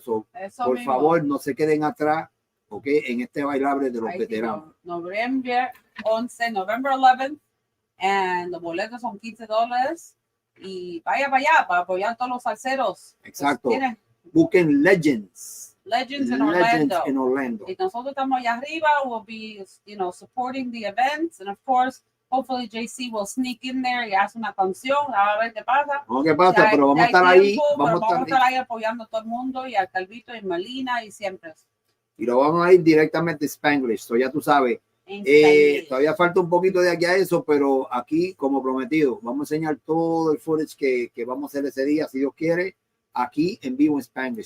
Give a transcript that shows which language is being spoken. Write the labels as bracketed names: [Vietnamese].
[Spanish] So, por favor, no se queden atrás, ¿ok? En este bailable de los veteranos. [English] November 11th, and [Spanish] los boletos son $15. Y vaya para allá para apoyar a todos los salseros. Exacto. Pues, busquen Legends [English] in Orlando. [Spanish] Y nosotros estamos allá arriba. [English] We'll be, supporting the events. And of course, hopefully JCee will sneak in there [Spanish] y hace una canción. A ver qué pasa. No, qué pasa, pero vamos a estar ahí. Vamos a estar ahí apoyando a todo el mundo y al Calvito y Melina y siempre. Y lo vamos a ir directamente a Spanglish. So ya tú sabes, Todavía falta un poquito de aquí a eso, pero aquí, como prometido, vamos a enseñar todo el footage que vamos a hacer ese día, si Dios quiere, aquí en vivo en Spanglish.